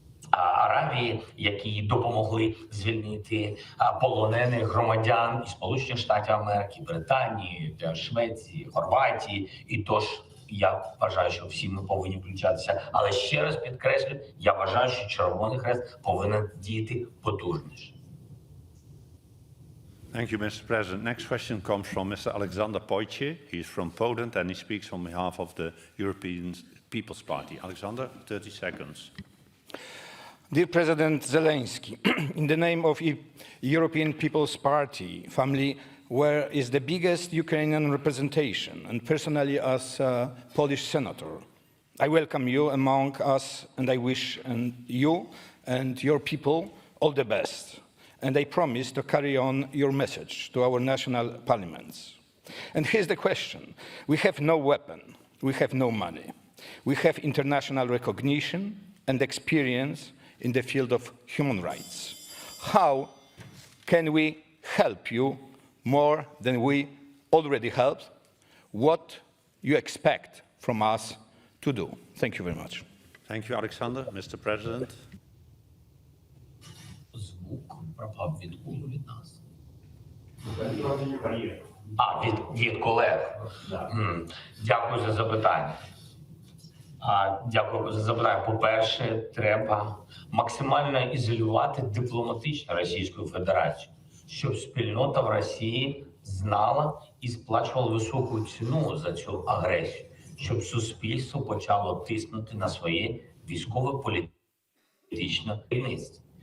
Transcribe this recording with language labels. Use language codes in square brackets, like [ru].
[uk] Аравії, які допомогли звільнити полонених громадян із Сполучених Штатів Америки, Британії, Швеції, Хорватії. І тож я вважаю, що всі ми повинні включатися. Але ще раз підкреслю, я вважаю, що Червоний Хрест повинен діяти потужніше. [en] Thank you, Mr. President. Next question comes from Mr. Alexander Pojci. He is from Poland and he speaks on behalf of the European People's Party. Alexander, 30 seconds. Dear President Zelenskyy, in the name of European People's Party family, where is the biggest Ukrainian representation, and personally as a Polish senator, I welcome you among us and I wish you and your people all the best. And I promise to carry on your message to our national parliaments. And here's the question. We have no weapon, we have no money. We have international recognition and experience in the field of human rights. How can we help you more than we already helped? What you expect from us to do? Thank you very much. Thank you, Alexander. Mr. President. [uk] Звук пропав від кого від нас? Від колег. Дякую за запитання. Дякую за запитання. По-перше, треба максимально ізолювати дипломатично Російську Федерацію, щоб спільнота в Росії знала і сплачувала високу ціну за цю агресію, щоб суспільство почало тиснути на своє військово-політичне керівництво.